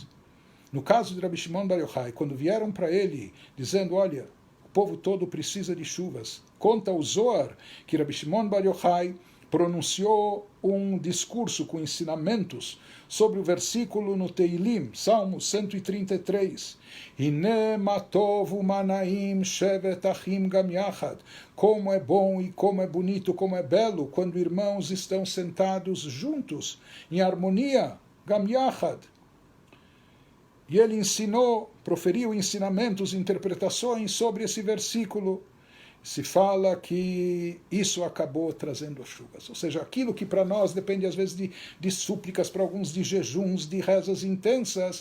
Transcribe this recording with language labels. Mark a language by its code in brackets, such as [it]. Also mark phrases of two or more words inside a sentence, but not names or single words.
[pt] No caso de Rabbi Shimon Bar Yochai, quando vieram para ele, dizendo, olha, o povo todo precisa de chuvas, conta o Zohar que Rabbi Shimon Bar Yochai pronunciou um discurso com ensinamentos sobre o versículo no Teilim, Salmo 133. [he] הנה מה טוב ומה נעים שבת אחים גם יחד. [pt] Como é bom e como é bonito, como é belo quando irmãos estão sentados juntos, em harmonia, [he] גם יחד. [pt] E ele proferiu ensinamentos, interpretações sobre esse versículo. Se fala que isso acabou trazendo as chuvas. Ou seja, aquilo que para nós depende às vezes de súplicas, para alguns de jejuns, de rezas intensas.